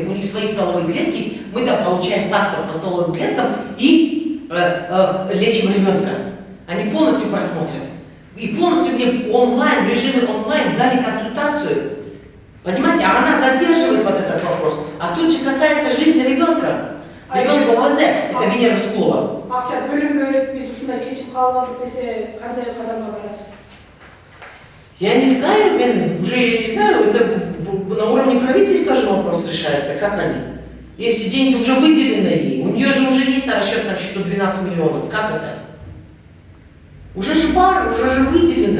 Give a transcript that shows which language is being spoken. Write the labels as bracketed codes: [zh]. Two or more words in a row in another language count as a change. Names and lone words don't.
[ru] У них свои стволовые клетки есть, мы там получаем паспорт по стволовым клеткам и лечим ребенка. Они полностью просмотрят. И полностью мне онлайн, в режиме онлайн дали консультацию. Понимаете, а она задерживает вот этот вопрос. А тут же касается жизни ребенка. Ребенка ОВЗ, это Венера Рыскулова. [ky] Акча бөлүнбөй, биз ушундай чечим кабыл алдык десе, кандай кадамга барасыз? [ru] Я не знаю, это на уровне правительства же вопрос решается, как они. Если деньги уже выделены ей, у нее же уже есть на расчетном счету 12 миллионов, как это? Уже же выделено.